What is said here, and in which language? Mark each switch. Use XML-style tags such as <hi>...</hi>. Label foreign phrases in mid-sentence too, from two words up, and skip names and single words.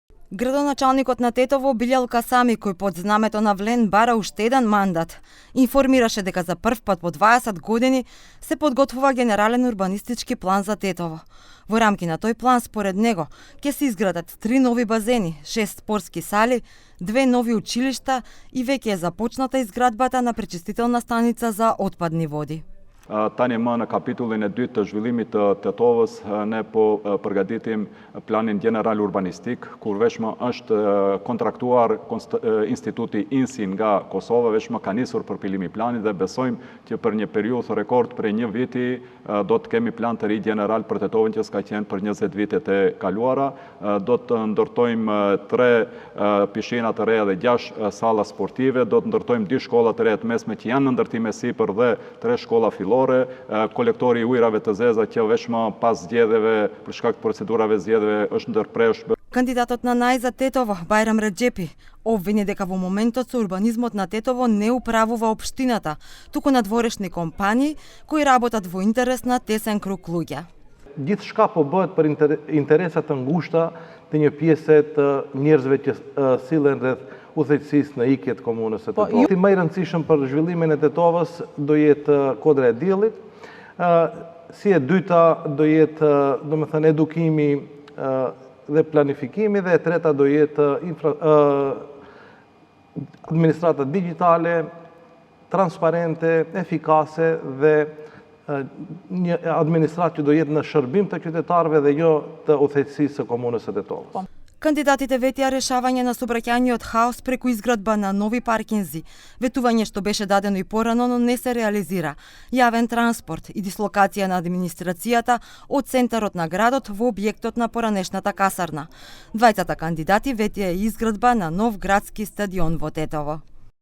<mk>Градоначалникот на Тетово Билјал Касами, кој под знамето на Влен бара уште еден мандат, информираше дека за прв пат по 20 години се подготвува генерален урбанистички план за Тетово. Во рамки на тој план, според него, ќе се изградат 3 нови базени, 6 спортски сали, 2 нови училишта и веќе е започната изградбата на пречистителна станица за отпадни води.</mk> <sq>Tani më në kapitullin e dytë të zhvillimit të Tetovës, ne po përgatitim planin general urbanistik, kur veshmë është kontraktuar instituti INSI nga Kosova, veshmë ka nisur përpilimi planit dhe besojmë që për një periudhë rekord për një viti do të kemi plan të ri general për Tetovën që s'ka qenë për 20 vitet e kaluara. Do të ndërtojmë 3 pishina të reja dhe 6 salla sportive, do të ndërtojmë 2 shkolla të reja të mesme që janë në ndërtim e sipër dhe 3 shkolla fillore, kolektori i ujrave të zeza që veshmë pas zgjedhjeve për shkak të procedurave zgjedhjeve është ndërprershëm.</sq> <mk>Кандидатот на НАИ за Тетово, Бајрам Реджепи, обвини дека во моментот со урбанизмот на Тетово не управува општината, туку надворешни компании кои работат во интерес на тесен круг луѓе.</mk> <sq>Gjithçka po bëhet për interesat të ngushta të një pjese të njerëzve që sillen rreth udhëheqësisë në ikje të komunës së Tetovës. Ti më i rëndësishëm për zhvillimin e Tetovës do jetë kodra e diellit. Si e dyta do jetë, domethënë, edukimi dhe planifikimi, dhe e treta do jetë administrata digjitale, transparente, efikase dhe një administratë që do jetë në shërbim të qytetarëve dhe jo të udhëheqësisë së komunës së Tetovës.</sq> <mk>Кандидатите ветија решавање на сообраќајниот хаос преку изградба на нови паркинзи, ветување што беше дадено и порано, но не се реализира, јавен транспорт и дислокација на администрацијата од центарот на градот во објектот на поранешната касарна. Двајцата кандидати ветија изградба на нов градски стадион во Тетово.</mk>